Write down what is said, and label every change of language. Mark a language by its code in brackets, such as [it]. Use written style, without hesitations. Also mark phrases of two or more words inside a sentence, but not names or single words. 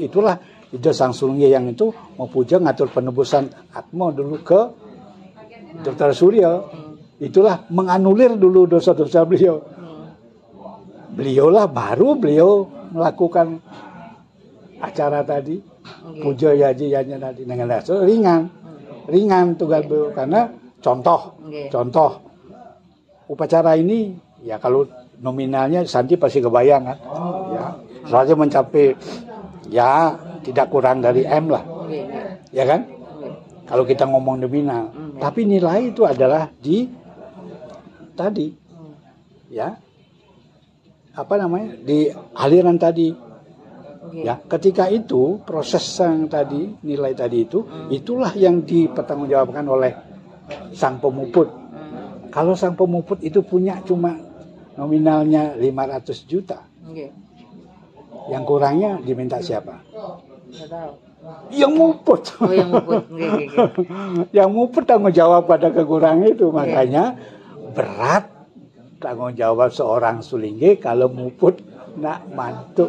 [id] Itulah Ida Sang Sulingga yang itu mau puja ngatur penebusan atma dulu ke Dr. Surya. Itulah menganulir dulu dosa-dosa beliau. Baru beliau melakukan acara tadi, puja yaji-yajinya tadi dengan dasar ringan tugas beliau karena contoh upacara ini ya kalau nominalnya Santi pasti kebayang kan, ya soalnya mencapai ya tidak kurang dari M lah, ya kan kalau kita ngomong nominal, tapi nilai itu adalah di tadi ya di aliran tadi. Ya, ketika itu proses yang tadi nilai tadi itulah yang dipertanggungjawabkan oleh sang pemuput. Kalau sang pemuput itu punya cuma nominalnya 500 juta. Yang kurangnya diminta siapa? Yang muput. Oh, yang muput. Yang muput tanggung jawab pada kekurangan itu, makanya berat tanggung jawab seorang Sulingga kalau muput [ban] nak mantuk.